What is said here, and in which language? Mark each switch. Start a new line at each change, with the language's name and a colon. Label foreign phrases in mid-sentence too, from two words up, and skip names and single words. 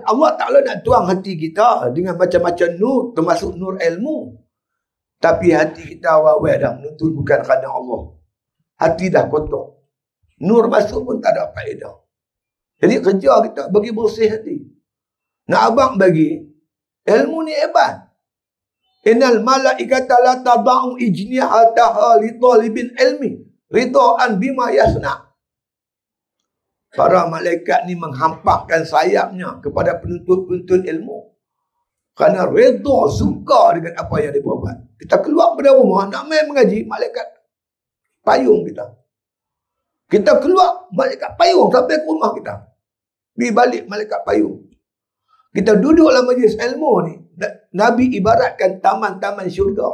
Malay: Allah Ta'ala nak tuang hati kita dengan macam-macam nur, termasuk nur ilmu. Tapi hati kita awal-awal dah menuntut bukan kerana Allah. Hati dah kotor. Nur masuk pun tak ada faedah. Jadi kerja kita bagi bersih hati. Nak abang bagi, ilmu ni hebat.
Arabic: إن الملائكة لتضع أجنحتها لطالب العلم رضا بما يصنع.
Malay: Para malaikat ni menghampakkan sayapnya kepada penuntut-penuntut ilmu. Kerana redha, suka dengan apa yang dia buat. Kita keluar pada rumah, nak main mengaji, malaikat payung kita. Kita keluar, malaikat payung sampai ke rumah kita. Pergi balik, malaikat payung. Kita duduk dalam majlis ilmu ni, Nabi ibaratkan taman-taman syurga.